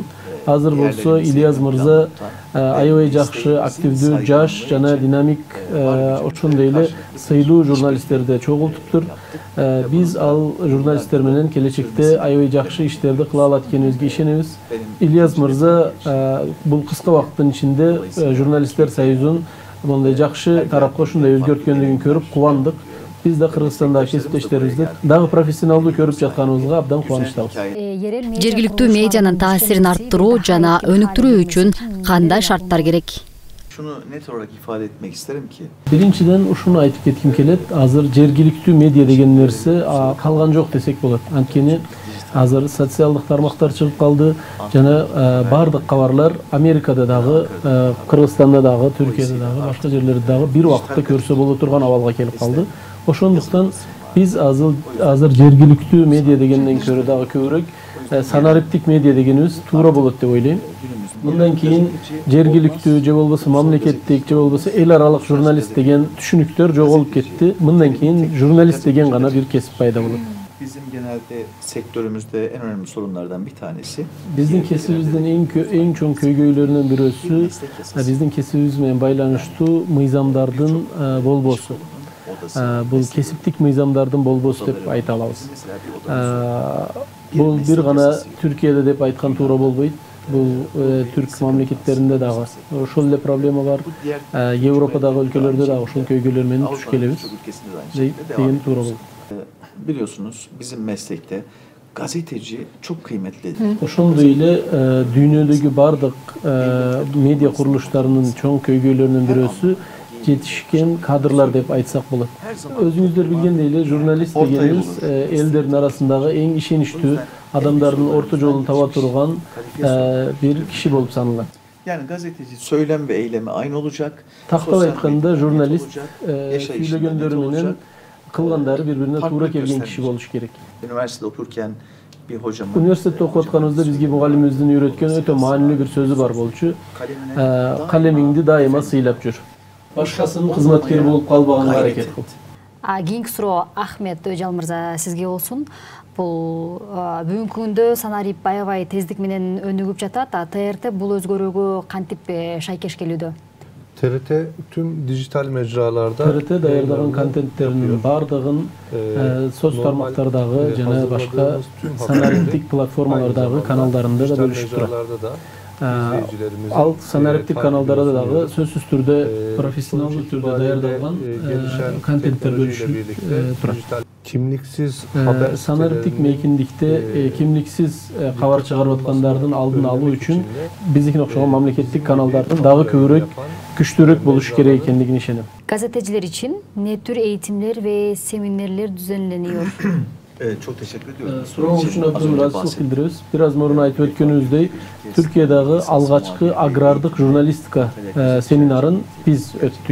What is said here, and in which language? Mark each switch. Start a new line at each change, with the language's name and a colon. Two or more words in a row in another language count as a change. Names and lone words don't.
Kyrgyz: Азыр болсо Ильяз мырза аябай жакшы активдүү жаш жана динамик ошондой эле сыйлуу журналисттерди чогултуптур. Биз ал журналисттер менен келечекте аябай жакшы иштерди кыла алат экенибизге ишенебиз. Ильяз мырза бул кыска убакыттын ичинде журналисттер союзун мындай жакшы тарапка ушундай өзгөрткөндүгүн көрүп кубандык. Biz de Kırgızstandagi kesиптештерибизди дагы профессионалдуу көрүп жатканыбызга абдан кубанычтабыз. Жергиликтүү медианын таасирин арттыруу жана өнүктүрүү үчүн кандай шарттар керек?
Turkish: Şunu net olarak ifade etmek isterim ki
Kyrgyz: Биринчиден ушуну айтып кетким келет. Азыр жергиликтүү медиа деген нерсе калган жок десек болот. Анткени азыр социалдык тармактар чыгып калды жана бардык кабарлар Америкада дагы, Кыргызстанда дагы, Түркияда дагы, башка жерлерде дагы бир убакытта көрсө боло турган абалга келип калды. Ошондуктан биз азыр жергиликтүү медиа дегенден көрө дагы көбүрөөк санариптик медиа дегенибиз туура болот деп ойлойм. Мындан кийин жергиликтүү же болбосо мамлекеттик же болбосо эл аралык журналист деген түшүнүктөр жоголуп кетти. Мындан кийин журналист деген гана бир кесип пайда болот.
Turkish: bizim genelde sektörümüzde en önemli sorunlardan bir tanesi
Kyrgyz: Биздин кесибибиздин эң чоң көйгөйлөрүнүн бирөөсү биздин кесибибиз менен байланыштуу мыйзамдардын болбосу. Бул кесиптик мыйзамдардын болбосу деп айта алабыз. Бул бир гана Түркияда деп айткан туура болбойт. Бул түрк мамлекеттеринде дагы ошол эле проблема бар. Европадагы өлкөлөрдө дагы ошол көйгөйлөр менен туш келебиз деген туура болот.
Turkish: Biliyorsunuz bizim meslekte gazeteci çok kıymetli.
Kyrgyz: Ошондой эле дүйнөдөгү бардык медиа курулуштарынын чоң көйгөйлөрүнүн бирөөсү жетишкен кадрлар деп айтсак болот. Өзүңүздөр билгендей эле журналист дегенибиз элдердин арасындагы эң ишеничтүү адамдардын орто жолун таба турган бир киши болуп саналат.
Turkish: Yani gazeteci söylem ve eylemi aynı olacak.
Kyrgyz: Тактап айтканда журналист сүйлөгөндөрү менен кылгандары бири-бирине туура келген киши болуш керек.
Turkish: Üniversitede okurken bir hocamın
Kyrgyz: Университетте окуп атканыбызда бизге мугалимибиздин үйрөткөн өтө маанилүү бир сөзү бар болчу. Калемиңди дайыма сыйлап жүр. Башкасынын кызматкери болуп калбаганга аракет кыл. Кийинки суроо Ахмет Өжал мырза сизге болсун. Бул бүгүнкү күндө санарип аябай тездик менен өнүгүп жатат. ТРТ бул өзгөрүүгө кантип шайкеш келүүдө?
Turkish: TRT tüm dijital mecralarda
Kyrgyz: TRT daярдаган контенттеринин бардыгын соц тармактардагы жана башка санариптик платформалардагы каналдарында да бөлүшүп турат. Ал санариптик каналдарда дагы сөзсүз түрдө профессионалдуу түрдө даярдалган контенттер бөлүшүп турат.
Turkish: Kimliksiz haber
Kyrgyz: Sanariптик мейкиндикте kimliksiz кабар чыгарып аткандардын алдын алуу үчүн биздикине окшогон мамлекеттик каналдардын дагы көбүрөөк күчтүүрөөк болушу керек экендигине ишенем.
Turkish: Gazeteciler için ne tür eğitimler ve seminerler düzenleniyor? Çok teşekkür ediyorum.
Kyrgyz: Суроо үчүн абдан ыраазычылык билдиребиз. Бир аз мурун айтып өткөнүбүздөй, Түркиядагы алгачкы агрардык журналистика семинарын биз өттүк.